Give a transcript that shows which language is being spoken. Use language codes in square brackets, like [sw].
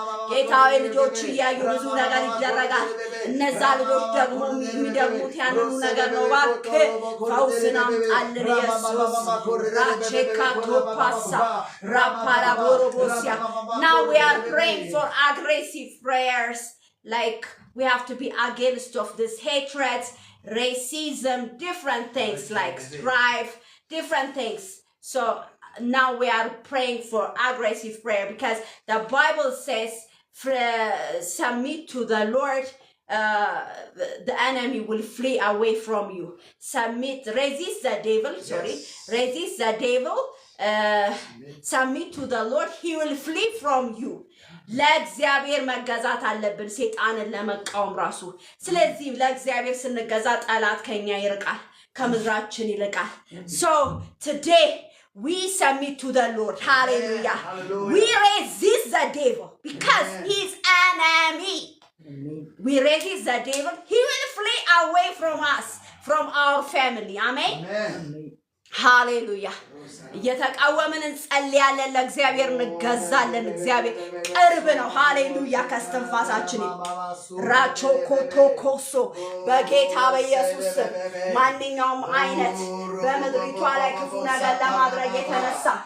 [am] ጌታዊ ልጆች እያዩ ብዙ ነገር ይደረጋል። እነዛ ልጆች ደግሞ የሚደግሙት ያንኑ ነገር ነው። እባክህ ፈውስን አምጣልን ኢየሱስ። [en] ራቼካ ቶፓሳ ራፓራ ቦሮቦሲያ Now we are praying for aggressive prayers, like we have to be against of this hatred, racism, different things like strife, different things. So now we are praying for aggressive prayer because the Bible says submit to the Lord, the enemy will flee away from you. Resist the devil, resist the devil, submit to the Lord, he will flee from you. [am] ለእግዚአብሔር መገዛት አለብን ሰይጣንን ለመቃወም ራሱ። ስለዚህ ለእግዚአብሔር ስንገዛ ጠላት ከኛ ይርቃል፣ ከምድራችን ይልቃል። [en] So today we submit to the Lord. Hallelujah. We resist the devil because he's enemy. We resist the devil, he will flee away from us, from our family. Amen. [am] ሃሌሉያ። እየተቃወምን እንጸልያለን፣ ለእግዚአብሔር እንገዛለን። እግዚአብሔር ቅርብ ነው። ሃሌሉያ። ከስትንፋሳችን ራቾ ኮቶኮሶ በጌታ በኢየሱስ ማንኛውም አይነት በምድሪቷ ላይ ክፉ ነገር ለማድረግ የተነሳ